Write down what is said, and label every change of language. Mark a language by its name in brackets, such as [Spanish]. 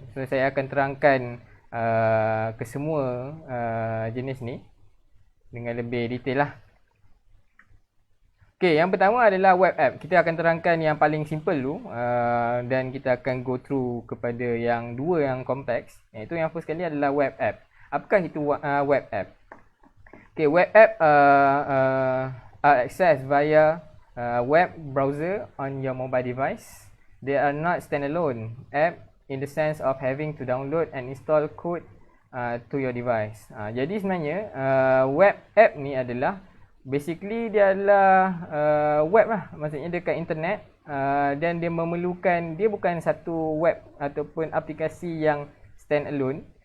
[Malay] So saya akan terangkan kesemua jenis ni dengan lebih detail lah. Okey, yang pertama adalah web app. Kita akan terangkan yang paling simple dulu dan kita akan [English] go through [Malay] kepada yang dua yang kompleks. Iaitu yang first sekali adalah web app. Apakah itu web app? [English] Okay, web app are accessed via web browser on your mobile device. They are not standalone app in the sense of having to download and install code to your device. [Malay] Jadi sebenarnya web app ni adalah basically dia adalah web lah, maksudnya dekat internet dan dia memerlukan, dia bukan satu web ataupun aplikasi yang standalone.